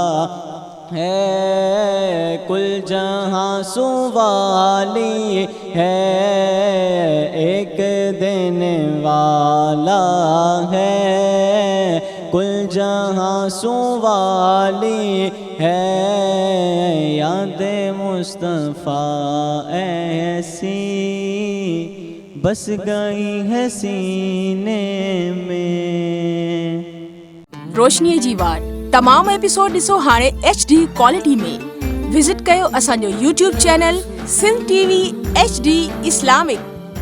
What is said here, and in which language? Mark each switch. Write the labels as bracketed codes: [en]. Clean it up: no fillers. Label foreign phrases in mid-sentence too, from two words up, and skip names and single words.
[ur] ہے کل جہاں سوالی ہے، ایک دینے والا ہے کل جہاں سوالی ہے، یاد مصطفیٰ ایسی بس گئی ہے سینے میں۔ [sd] روشنی جی وار تمام ایپیسوڈ ॾिसो हाणे HD क्वालिटी में। विज़िट कयो असांजो YouTube चैनल सिंध TV HD इस्लामिक।